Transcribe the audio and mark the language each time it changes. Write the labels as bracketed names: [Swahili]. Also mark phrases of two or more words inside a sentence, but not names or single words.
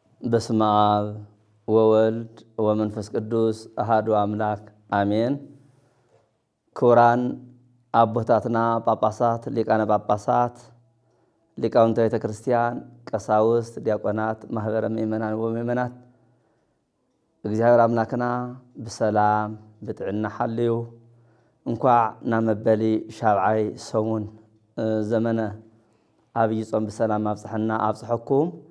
[Geez] በስመ አብ ወወልድ ወመንፈስ ቅዱስ አሐዱ አምላክ አሜን። [Tigrinya] ክቡራን አቦታትና ጳጳሳት፣ ሊቃነ ጳጳሳት፣ ሊቃውንተ ቤተ ክርስቲያን፣ ቀሳውስት፣ ዲያቆናት፣ ማህበረ ምእመናን ወምእመናት እግዚአብሔር አምላክና ብሰላም ብጥዕና ሓልዩ እንኳዕ ናመበሊ ሻብዓይ ሰሙን ዘመነ ኣብይ ጾም ብሰላም ኣብፅሐና ኣብፅሐኩም።